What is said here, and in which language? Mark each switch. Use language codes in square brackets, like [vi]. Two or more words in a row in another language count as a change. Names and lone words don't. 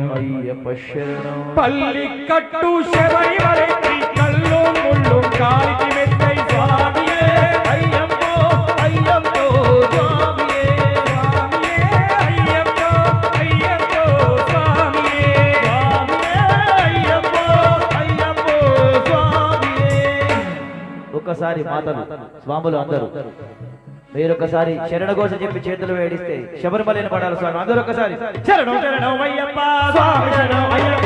[ta] ஐயப்ப சரணம் பள்ளி கட்டு சபரிமலைக்கு கல்லும் முள்ளும் காலிக்கு மெத்தை சுவாமியே ஐயப்போ ஐயப்போ சுவாமியே சுவாமியே ஐயப்போ ஐயப்போ சுவாமியே ஐயப்போ ஐயப்போ சுவாமியே [te] ఒక్కసారి మాతలు స్వాములు అందరూ మీరొకసారి శరణఘోష చెప్పి చేతులు వేడిస్తే శబరిమలని పడాలి స్వామి అందరూ ఒకసారి శరణం శరణం అయ్యప్ప స్వామి శరణం అయ్యప్ప